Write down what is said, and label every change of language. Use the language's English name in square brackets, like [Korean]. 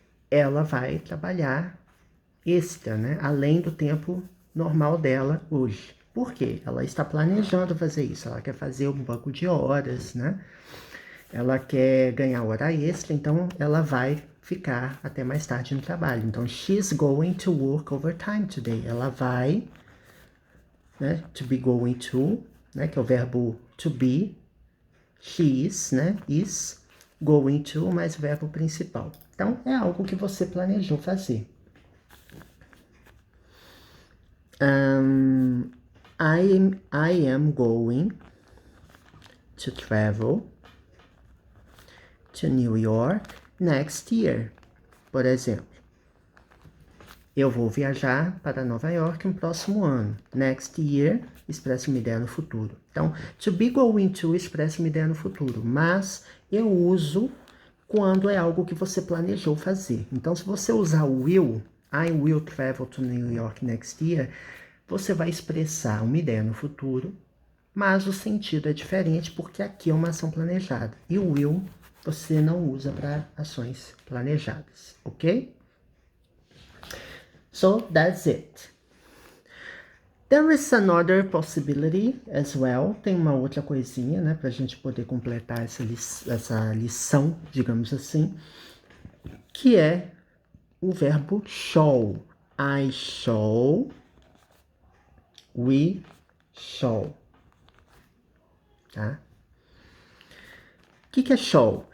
[Portuguese] Ela vai trabalhar extra, né? Além do tempo normal dela hoje. Por quê? Ela está planejando fazer isso. Ela quer fazer um banco de horas, né? Ela quer ganhar hora extra, então ela vai ficar até mais tarde no trabalho. [English] Então, she's going to work overtime today. [Portuguese] Ela vai, né? To be going to, né? Que é o verbo to be. [English] She is, [Portuguese] né? Is going to, mais verbo principal. Então, é algo que você planejou fazer. [English] I am going to travel to New York next year. [Portuguese] Por exemplo, eu vou viajar para Nova York no próximo ano. Next year expressa uma ideia no futuro. Então, to be going to expressa uma ideia no futuro, mas eu uso quando é algo que você planejou fazer. Então, se você usar o will, [English] I will travel to New York next year, [Portuguese] você vai expressar uma ideia no futuro, mas o sentido é diferente porque aqui é uma ação planejada. E o will você não usa para ações planejadas, ok? [English] So that's it. There is another possibility as well. [Portuguese] Tem uma outra coisinha, né, para a gente poder completar essa lição, digamos assim, que é o verbo shall. [English] I shall. We shall. [Portuguese] Tá? O que é shall?